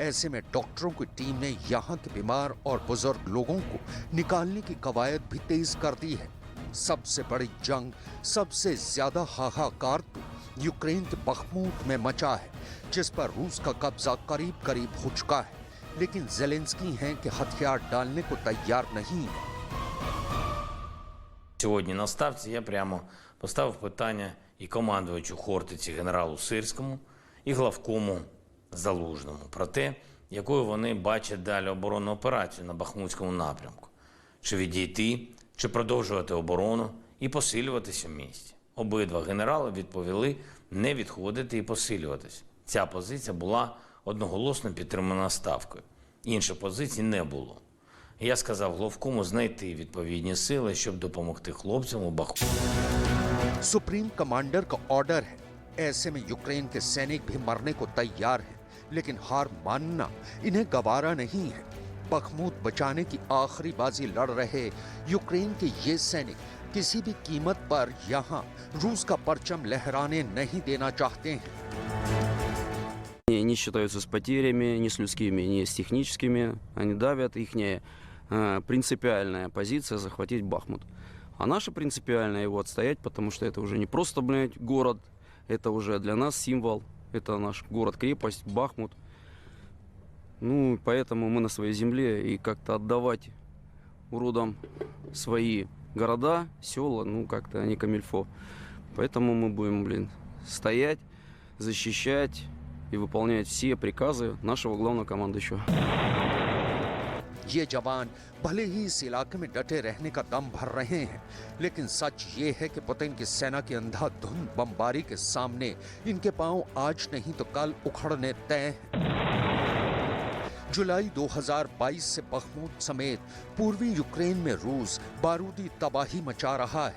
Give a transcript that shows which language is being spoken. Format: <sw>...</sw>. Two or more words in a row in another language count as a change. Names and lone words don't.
<hi>ऐसे में डॉक्टरों की टीम ने यहाँ के बीमार और बुजुर्ग लोगों को निकालने की कवायद भी तेज कर दी है। सबसे बड़ी जंग, सबसे ज्यादा हाहाकार तो यूक्रेन के बखमूत में मचा है, जिस पर रूस का कब्जा करीब करीब हो चुका है। लेकिन जेलेंस्की हैं कि हथियार डालने को तैयार नहीं है।</hi> <uk>Сьогодні на ставці я прямо поставив питання і командувачу Хортиці генералу Сирському, і главкому Залужному про те, якою вони бачать далі оборонну операцію на Бахмутському напрямку. Чи відійти, чи продовжувати оборону і посилюватися в місті. Обидва генерали відповіли не відходити і посилюватися. Ця позиція була одноголосно підтримана ставкою. Інших позицій не було. Я сказав главкому знайти відповідні сили, щоб допомогти хлопцям у Бахмуті.</uk> <en>supreme commander</en> <hi>का ऑर्डर है। ऐसे में यूक्रेन के सैनिक भी मरने को तैयार हैं, लेकिन हार मानना इन्हें गवारा नहीं है। बखमूत बचाने की आखिरी बाजी लड़ रहे यूक्रेन के ये सैनिक किसी भी कीमत पर यहाँ रूस का परचम लहराने नहीं देना चाहते हैं।</hi> <ru>Не считаются с потерями, ни с людскими, ни с техническими. Они давят, их принципиальная позиция захватить Бахмут. А наша принципиальная его отстоять, потому что это уже не просто, город, Это уже для нас символ. Это наш город-крепость, Бахмут. Ну, поэтому мы на своей земле, и как-то отдавать уродам свои города, села, ну, как-то не камильфо. Поэтому мы будем, стоять, защищать и выполнять все приказы нашего главного командующего.</ru> <hi>ये जवान भले ही इस इलाके में डटे रहने का दम भर रहे हैं, लेकिन सच ये है कि पुतिन की सेना की अंधाधुंध बमबारी के सामने इनके पांव आज नहीं तो कल उखड़ने तय हैं। जुलाई 2022 से बखमूत समेत पूर्वी यूक्रेन में रूस बारूदी तबाही मचा रहा है।</hi>